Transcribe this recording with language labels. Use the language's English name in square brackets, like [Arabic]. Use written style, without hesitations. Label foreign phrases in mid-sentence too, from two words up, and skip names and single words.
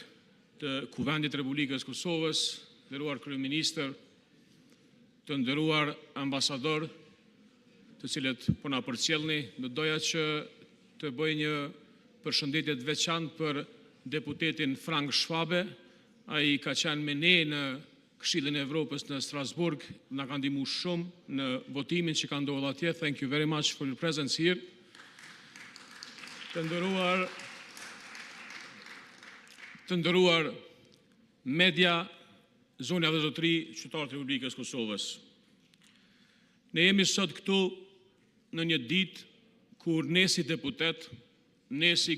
[Albanian] të Kuvendit Republikës Kosovës, nderuar kryeministër, të nderuar ambasador, të cilët po na përcjellni, do doja që të bëj një përshëndetje të veçantë për deputetin Frank Schwabe, ai ka qenë me ne në Këshillin e Evropës në Strasburg, na ka ndihmuar shumë në votimin që ka ndodhur atje. [English] Thank you very much for your presence here. [Albanian] Të nderuar media, zonja dhe zotëri, qytetarët e Republikës Kosovës. Ne jemi sot këtu në një ditë kur ne si deputet, ne si